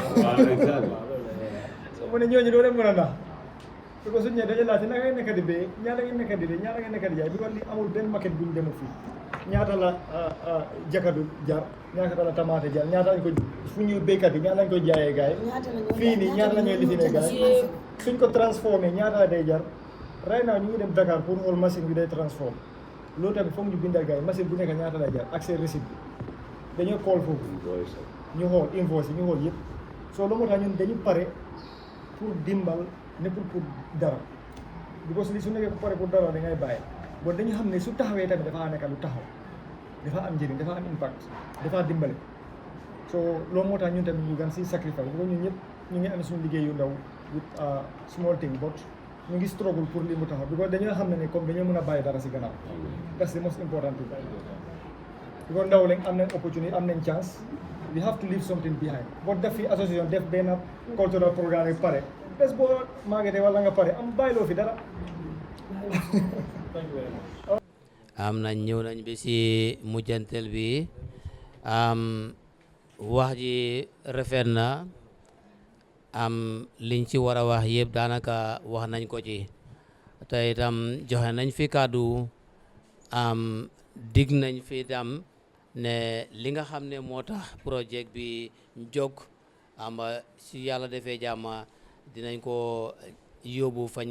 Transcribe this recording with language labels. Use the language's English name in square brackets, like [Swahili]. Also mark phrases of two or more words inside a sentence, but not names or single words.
[Wolof] so mu ne ñooñu doo leen mën a nax parce que suñu ñëwee dañuy laajte naka ngeen nekk di béy ñaata ngeen nekk di dee ñaata ngeen nekk di jaay bi kon li amul benn maquette bu ñu demul fii ñaata la jakadu jar ñaata la tamaate jar ñaata lañ ko fu ñuy béykat yi ñaata lañ koy jaayee gaay fii nii ñaata la ñuy lifinee gaay suñ ko transformé ñaata la day jar [English] right now [Wolof] ñu ngi dem Dakar pour xool machine bi day transformé loolu tamit foog ñu bindal gaay machine bu nekk ñaata lay jar ak seen receipt bi dañoo call foofu ñu xool invoice yi ñu xool yëpp soo lu moo tax ñun dañu pare pour dimbal nekkul pour dara because li su nekkee ku pare pour dara da ngay bàyyi bon dañu xam ne su taxawee tamit dafa nekk lu taxaw dafa am njëriñ dafa am impact dafa dimbale so loolu moo tax ñun tamit ñu gan si sacrifice because ñun ñëpp ñu ngi am suñu liggéey yu ndaw [English] with small thing [Wolof] but ñu ngi struggle pour li mu taxaw because dañoo xam ne comme dañoo mën a bàyyi dara si gannaaw [English] that's the most important thing [Wolof] because ndaw lañ am nañ opportunity am nañ chance [English] we have to leave something behind [Wolof] but def fi association def benn [English] cultural programme [Wolof] yi pare bés boo màggetee wala nga pare am bàyyiloo fi dara am nañ ñëw nañ bi si mujjantel bi wax ji rafet na liñ ci war a wax yëpp daanaka wax nañ ko ci te itam joxe nañ fi kàddu dig nañ fi itam ne li nga xam ne moo tax projet bi jóg si yàlla defee jàmm dinañ ko yóbbu fañ